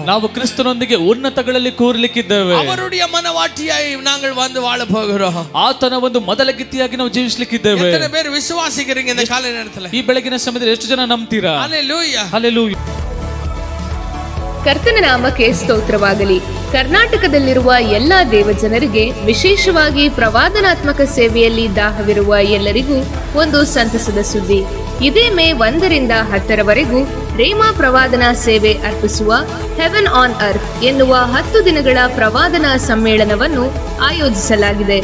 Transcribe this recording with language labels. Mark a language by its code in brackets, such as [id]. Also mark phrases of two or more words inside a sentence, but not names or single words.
[kn] ನಾವು ಕ್ರಿಸ್ತನೊಂದಿಗೆ ಉನ್ನತಗಳಲ್ಲಿ ಕೂರ್ಲಿಕ್ಕಿದ್ದೇವೆ. [ta] அவருடைய மனவாட்டியாய் நாங்கள் வந்து வாழ போகிறோம். [kn] ಆತನ ಒಂದು ಮೊದಲ ಗಿತ್ತಿಯಾಗಿ ನಾವು ಜೀವಿಸಲಿಕ್ಕಿದ್ದೇವೆ. [ta] எத்தனை பேர் விசுவாசிக்கிறீங்க இந்த காலை நேரத்துல? [kn] ಈ ಬೆಳಗಿನ ಸಮಯದಲ್ಲಿ ಎಷ್ಟು ಜನ ನಂಬ್ತೀರಾ? [ta] ஹalleluya, [kn] ಹಲ್ಲೆಲೂಯಾ. ಕರ್ತನ ನಾಮಕ್ಕೆ ಸ್ತೋತ್ರವಾಗಲಿ. ಕರ್ನಾಟಕದಲ್ಲಿರುವ ಎಲ್ಲ ದೇವಜನರಿಗೆ, ವಿಶೇಷವಾಗಿ ಪ್ರವಾದನಾತ್ಮಕ ಸೇವೆಯಲ್ಲಿ ದಾಹವಿರುವ ಎಲ್ಲರಿಗೂ ಒಂದು ಸಂತಸದ ಸುದ್ದಿ. ಇದೇ ಮೇ 1ರಿಂದ 10ರವರೆಗೂ ರೇಮಾ ಪ್ರವಾದನಾ ಸೇವೆ ಅರ್ಪಿಸುವ ಹೆವೆನ್ ಆನ್ ಅರ್ತ್ ಎನ್ನುವ 10 ದಿನಗಳ ಪ್ರವಾದನಾ ಸಮ್ಮೇಳನವನ್ನು ಆಯೋಜಿಸಲಾಗಿದೆ.